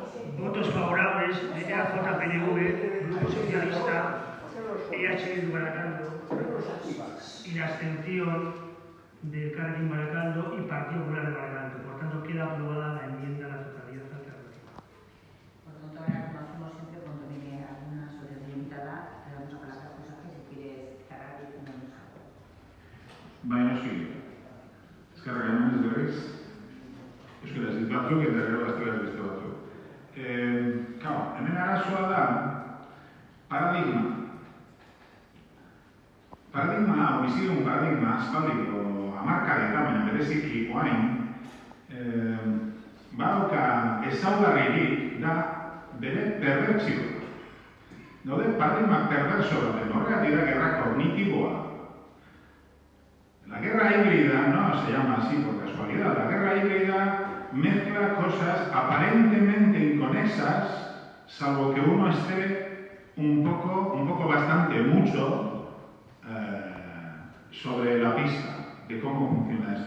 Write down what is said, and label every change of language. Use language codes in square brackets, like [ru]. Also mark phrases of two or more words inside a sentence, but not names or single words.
[es] Votos favorables de AJPNV, Grupo Socialista, EH Bildu Baracaldo y la abstención de Elkarrekin Baracaldo y Partido Popular de Baracaldo. Por tanto, queda aprobada la enmienda a la totalidad alternativa. Por lo tanto, ahora, como hacemos siempre, cuando viene alguna asociación limitada, le damos a palabra a José, si quieres cerrar y tenemos algo. [eu] Baina sí. Eskerrak eman ez berriz. Euskaraz hitz batzuk eta gero gaztelaniaz beste batzuk. Hemen arazoa da paradigma. Paradigma hau, bizi dugun paradigma, aspaldiko hamarkadetan, baina bereziki orain, badauka ezaugarririk da bere perbertsioa. Daude paradigma perverso baten, horregatik da gerra kognitiboa. [es] La guerra híbrida no se llama así por casualidad. La guerra híbrida mezcla cosas aparentemente inconexas, salvo que uno esté un poco bastante mucho sobre la pista de cómo funciona esto.